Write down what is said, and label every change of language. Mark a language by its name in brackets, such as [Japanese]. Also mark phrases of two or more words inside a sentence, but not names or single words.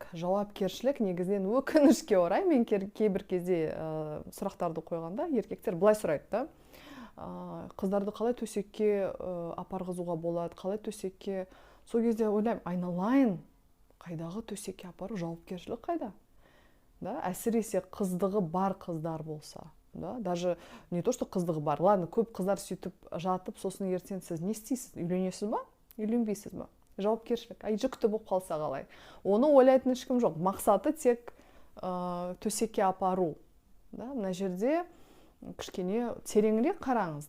[Kazakh] Жауапкершілік негізінен өкінішке орай, мен кейбір кезде сұрақтарды қойғанда еркектер былай сұрайды, қыздарды қалай төсекке апарғызуға болады, қалай төсекке. Сол кезде ойлаймын, айналайын, қайдағы төсекке апару, жауапкершілік қайда? Әсіресе қыздығы бар қыздар болса. [Russian] Даже не то, что [Kazakh] қыздығы бар. Ладно, көп қыздар сөйтіп жатып, сосын ертең сіз не істейсіз? Үйленесіз ба? Үйленбейсіз ба? Жауапкершілік. Жүкті болып қалса қалай? Оны ойлайтын ешкім жоқ. Мақсаты тек төсекке апару. Мына жерде кішкене тереңірек қараңыз.